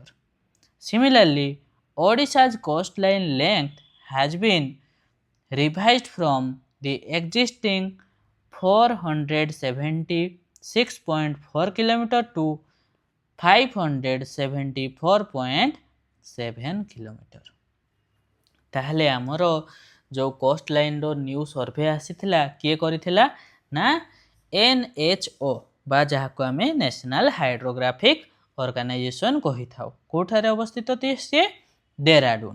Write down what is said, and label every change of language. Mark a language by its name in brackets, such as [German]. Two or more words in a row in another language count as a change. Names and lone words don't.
[English] Similarly, Odisha's coastline length has been revised from the existing 476.4 kilometer to 574.7 kilometer. [Odia] ତାହେଲେ ଆମର ଯେଉଁ [English] coast lineର new survey [Odia] ଆସିଥିଲା କିଏ କରିଥିଲା ନା NHO ବା ଯାହାକୁ ଆମେ ନ୍ୟାସନାଲ୍ ହାଇଡ୍ରୋଗ୍ରାଫିକ୍ ଅର୍ଗାନାଇଜେସନ୍ କହିଥାଉ। କେଉଁଠାରେ ଅବସ୍ଥିତ ସିଏ ଡେରାଡୁନ୍।